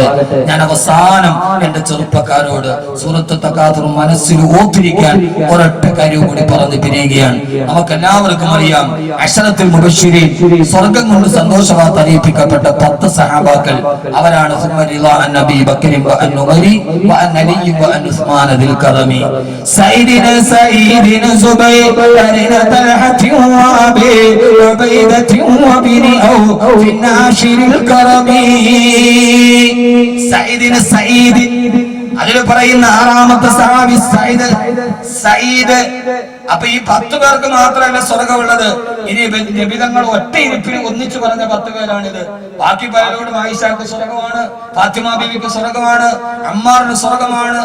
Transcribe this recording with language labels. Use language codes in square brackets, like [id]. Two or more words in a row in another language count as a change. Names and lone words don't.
[ml] ഞാൻ അവസാനം എന്റെ ചെറുപ്പക്കാരോട് സൂറത്ത് തക്കാതുർ മനസ്സിൽ ഓർത്തിരിക്കാൻ ഒരൊറ്റ കാര്യം കൂടി പറഞ്ഞു പിരിയുകയാണ്. നമുക്ക് എല്ലാവർക്കും അറിയാം, [ar] العشرة المبشرين, [ml] സ്വർഗ്ഗം കൊണ്ട് സന്തോഷവാർത്ത അറിയിക്കപ്പെട്ട 10 സഹാബാക്കൾ. [ar] അവരാണ് നബി ബക്കർ وأن عمري وأن علي وأن عثمان ذي الكرم سيدنا زبير طلحة وأبي عبيدة وابن عوف في الناشر الكرم سيدنا سعيد. [ml] അതിൽ പറയുന്ന 6ാമത്തെ സഹാബി സയ്യിദ്. അപ്പൊ ഈ 10 പേർക്ക് മാത്രമല്ല സ്വർഗമുള്ളത്. ഇനി നബിതങ്ങൾ ഒറ്റ ഇരിപ്പിന് ഒന്നിച്ചു പറഞ്ഞ 10 പേരാണിത്. ബാക്കി പലരോടും ആയിഷാക്ക് സ്വർഗമാണ്, ഫാത്തിമ ബീവിക്ക് സ്വർഗമാണ്, അമ്മാറിന് സ്വർഗമാണ്.